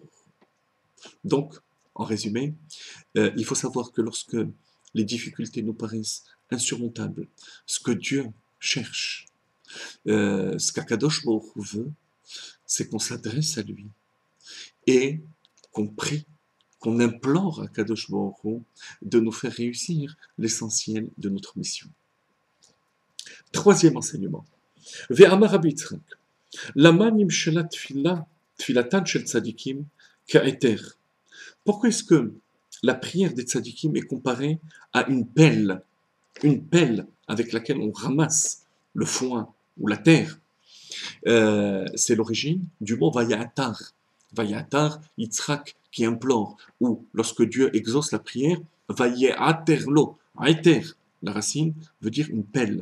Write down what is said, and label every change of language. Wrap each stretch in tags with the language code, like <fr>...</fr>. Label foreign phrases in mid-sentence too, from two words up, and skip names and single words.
<fr>Donc, en résumé, il faut savoir que lorsque les difficultés nous paraissent insurmontables, ce que Dieu cherche, ce qu'</fr> <he>הקדוש ברוך</he> <fr>veut, c'est qu'on s'adresse à lui et qu'on prie, qu'on implore à</fr> <he>קדוש ברוך הוא</he> <fr>de nous faire réussir l'essentiel de notre mission. Troisième enseignement.</fr> <he>ואמר רבי יצחק, למה נמשלה תפילתן של צדיקים כעתר.</he> <fr>Pourquoi est-ce que la prière des tzadikim est comparée à une pelle avec laquelle on ramasse le foin ou la terre? C'est l'origine du mot Vayatar. Vayatar, Yitzhak qui implore, ou lorsque Dieu exauce la prière,</fr> <he>ויעתר לו, העתר,</he> <fr>la racine veut dire une pelle.</fr>